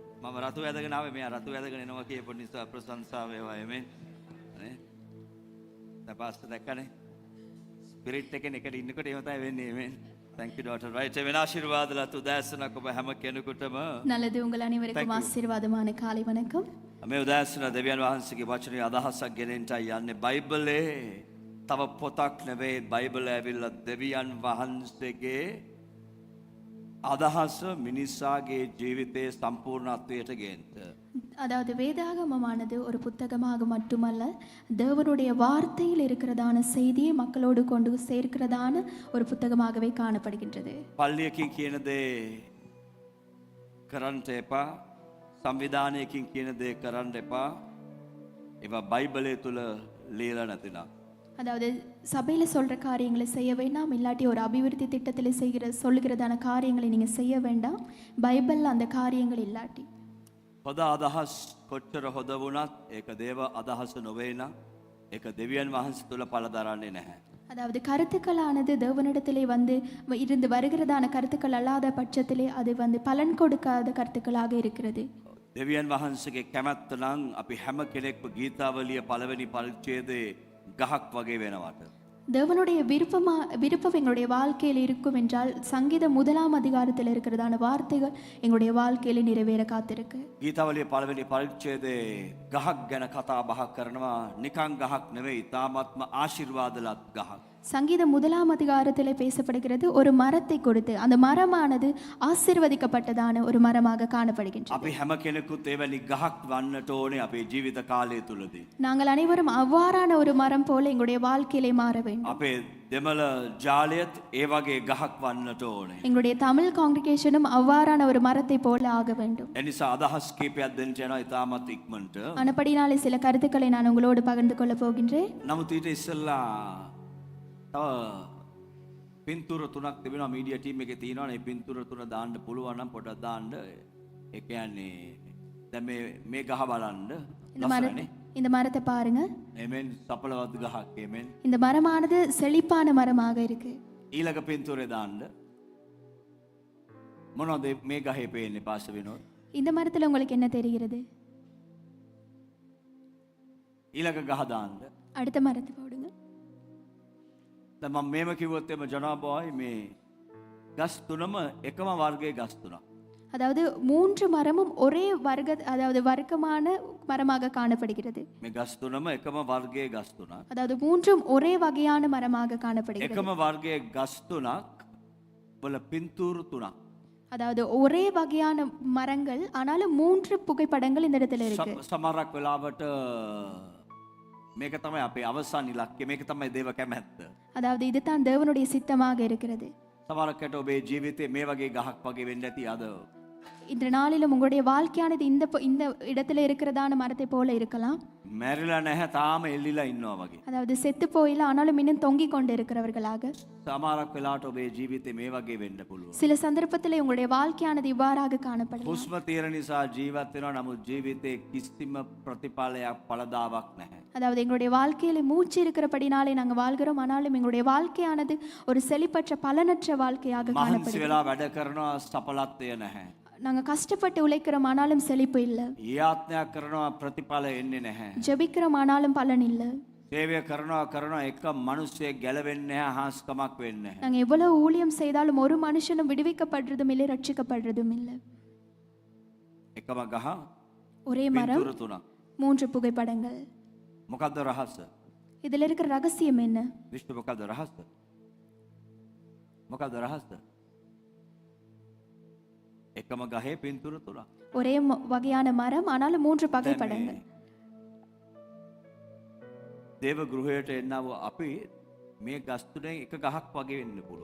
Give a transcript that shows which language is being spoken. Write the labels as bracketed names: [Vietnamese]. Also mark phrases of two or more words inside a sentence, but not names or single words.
[Sinhala] මම රතු ඇදගෙන ආවේ මෙයා රතු ඇදගෙන එනවා කියපු නිසා ප්‍රශංසාව වේවා ආමෙන් නේ දැන් පාස්ටර් දැක්කනේ ස්පිරිට් එකෙන් එකට ඉන්නකොට එහෙම තමයි වෙන්නේ ආමෙන් [English] thank you daughter right [Sinhala] වෙන ආශිර්වාදලා උදෑසනක් ඔබ හැම කෙනෙකුටම [Tamil] நல்லது உங்கள் அனைவருக்கும் ஆசீர்வாதமான காலை வணக்கம் [Sinhala] මේ උදෑසන දෙවියන් වහන්සේගේ වචනේ අදහසක් ගෙනෙන්නයි යන්නේ බයිබලේ තව පොතක් නෙවෙයි බයිබලය ඇවිල්ලා දෙවියන් වහන්සේගේ අදහස මිනිසාගේ ජීවිතයේ සම්පූර්ණත්වයට ගේන්න. [Tamil] அதாவது வேதாகமமானது ஒரு புத்தகமாக மட்டுமல்ல தேவனுடைய வார்த்தையில் இருக்கிறதான செய்தியை மக்களோடு கொண்டு சேர்க்கிறதான ஒரு புத்தகமாகவே காணப்படுகின்றது. [Sinhala] පල්ලියකින් කියන දේ කරන්න එපා. සංවිධානයකින් කියන දේ කරන්න එපා. ඒවා බයිබලයේ තුල ලියලා නැතිනම්. [Tamil] அதாவது சபையில சொல்ற காரியங்களை செய்ய வேண்டாம் இல்லாட்டி ஒரு அபிவிருத்தி திட்டத்தில் சொல்லுகிறதான காரியங்களை நீங்க செய்ய வேண்டாம் பைபிள்ல அந்த காரியங்கள் இல்லாட்டி [Sinhala] හොඳ අදහස් කොච්චර හොඳ වුණත් ඒක දේව අදහස නොවේ නම් ඒක දෙවියන් වහන්සේ තුල පළ දරන්නේ නැහැ. [Tamil] அதாவது கருத்துக்களானது தேவனிடத்திலே இருந்து வருகிறதான கருத்துக்கள் அல்லாத பட்சத்திலே அது பலன் கொடுக்காத கருத்துக்களாக இருக்கிறது. [Sinhala] දෙවියන් වහන්සේගේ කැමැත්ත නම් අපි හැම කෙනෙක්ම ගීතාවලිය පළවෙනි පරිච්ඡේදයේ ගහක් වගේ වෙනවට. [Tamil] தேவனுடைய விருப்பம் எங்களுடைய வாழ்க்கையில் இருக்கும் என்றால் சங்கீதம் 1ஆம் அதிகாரத்தில் இருக்கிறதான வார்த்தைகள் எங்களுடைய வாழ்க்கையில நிறைவேற காத்திருக்கு. [Sinhala] ගීතාවලිය පළවෙනි පරිච්ඡේදයේ ගහක් ගැන කතා බහක් කරනවා නිකං ගහක් නෙවෙයි තාමත්ම ආශිර්වාදලත් ගහක්. [Tamil] சங்கீதம் 1ஆம் அதிகாரத்திலே பேசப்படுகிறது ஒரு மரத்தை கொடுத்து அந்த மரமானது ஆசீர்வதிக்கப்பட்டதான ஒரு மரமாக காணப்படுகின்றது. [Sinhala] අපි හැම කෙනෙකුත් එවැනි ගහක් වන්නට ඕනේ අපේ ජීවිත කාලය තුලදී. [Tamil] நாங்கள் அனைவரும் அவ்வாறான ஒரு மரம் போல எங்களுடைய வாழ்க்கையிலே மாற வேண்டும். [Sinhala] අපේ දෙමළ ජාලයත් ඒ වගේ ගහක් වන්නට ඕනේ. [Tamil] எங்களுடைய தமிழ் காங்கிரிகேஷனும் அவ்வாறான ஒரு மரத்தை போல ஆக வேண்டும். [Sinhala] එනිසා අදහස් කීපයක් දෙන්න යනවා ඉතාමත් ඉක්මනට. [Tamil] ஆனபடினாலே சில கருத்துக்களை நான் உங்களோடு பகிர்ந்து கொள்ள போகின்றேன். [Sinhala] නමුත් ඊට ඉස්සෙල්ලා පින්තූර තුනක් තිබෙනවා [English] media team [Sinhala] එකේ තියෙනවා නේ පින්තූර තුන දාන්න පුළුවන් නම් පොඩක් දාන්න ඒ කියන්නේ දැන් මේ ගහ බලන්න [Tamil] இந்த மரத்தை பாருங்க [Sinhala] එමෙන් සපලවත් ගහක් එමෙන් [Tamil] இந்த மரமானது செழிப்பான மரமாக இருக்கு. [Sinhala] ඊළඟ පින්තූරේ දාන්න මොනවද මේ ගහේ පේන්නේ පාස වෙනවද [Tamil] இந்த மரத்துல உங்களுக்கு என்ன தெரிகிறது? [Sinhala] ඊළඟ ගහ දාන්න [Tamil] அடுத்த மரத்தை போடுங்க. [Sinhala] දැන් මම මේව කිව්වොත් එම ජනාබෝයි මේ ගස් තුනම එකම වර්ගයේ ගස් තුනක්. [Tamil] அதாவது 3 மரமும் ஒரே வர்க்கமான மரமாக காணப்படுகிறது. [Sinhala] මේ ගස් තුනම එකම වර්ගයේ ගස් තුනක්. [Tamil] அதாவது 3ம் ஒரே வகையான மரமாக காணப்படுகிறது. [Sinhala] එකම වර්ගයේ ගස් තුනක් වල පින්තූරු තුනක්. [Tamil] அதாவது ஒரே வகையான மரங்கள் ஆனாலும் 3 புகைப்படங்கள் இந்த இடத்துல இருக்கு. [Sinhala] සමහරක් වෙලාවට මේක තමයි අපේ අවසාන ඉලක්කය මේක තමයි දේව කැමැත්ත. [Tamil] அதாவது இதுதான் தேவனுடைய சித்தமாக இருக்கிறது. [Sinhala] සමහරකට ඔබේ ජීවිතේ මේ වගේ ගහක් වගේ වෙන්න ඇති අද. [Tamil] இந்த நாளிலும் உங்களுடைய வாழ்க்கையானது இந்த இடத்துல இருக்கிறதான மரத்தை போல இருக்கலாம். [Sinhala] මැරිලා නැහැ තාම එල්ලිලා ඉන්නවා වගේ. [Tamil] அதாவது செத்து போயில ஆனாலும் இன்னும் தொங்கிக் கொண்டு இருக்கிறவர்களாக. [Sinhala] සමහරක් වෙලාවට ඔබේ ජීවිතේ මේ වගේ වෙන්න පුළුවන්. [Tamil] சில சந்தர்ப்பத்தில் உங்களுடைய வாழ்க்கையானது இவ்வாறாக காணப்படலாம். [Sinhala] හුස්ම තියෙන නිසා ජීවත් වෙනවා නමුත් ජීවිතේ කිසිම ප්‍රතිඵලයක් පළදාවක් නැහැ. [Tamil] அதாவது எங்களுடைய வாழ்க்கையில மூச்சு இருக்கிறபடினாலே நாங்கள் வாழ்கிறோம் ஆனாலும் எங்களுடைய வாழ்க்கையானது ஒரு செழிப்பற்ற பலனற்ற வாழ்க்கையாக [Sinhala] මහන්සි [Tamil] காணப்படுகிறது. [Sinhala] වෙලා වැඩ කරනවා සඵලත්වය නැහැ. [Tamil] நாங்க கஷ்டப்பட்டு உழைக்கிறோம் ஆனாலும் செழிப்பு இல்ல. [Sinhala] යාත්‍නා කරනවා ප්‍රතිඵල එන්නේ නැහැ. [Tamil] ஜெபிக்கிறோம் ஆனாலும் பலன் இல்ல. [Sinhala] සේවය කරනවා එක මිනිස්සෙක් ගැලවෙන්නේ නැහැ හාස්කමක් වෙන්නේ නැහැ. [Tamil] நாங்க எவ்வளவு ஊழியம் செய்தாலும் ஒரு மனுஷனும் விடுவிக்கப்படுறதும் இல்லை ரட்சிக்கப்படுறதும் இல்லை. [Sinhala] එකම ගහ [Tamil] ஒரே மரம் [Sinhala] පින්තූර තුනක්. [Tamil] 3 புகைப்படங்கள். [Sinhala] මොකද්ද රහස? [Tamil] இதுல இருக்கிற ரகசியம் என்ன? [Sinhala] විශ්ව මොකද්ද රහස? මොකද්ද රහස? එකම ගහේ පින්තූර තුනක්. [Tamil] ஒரே வகையான மரம் ஆனாலும் 3 புகைப்படங்கள். [Sinhala] දේව ගෘහයට එන්නව අපි මේ ගස් තුනෙන් එක ගහක් වගේ වෙන්න පුළුවන්.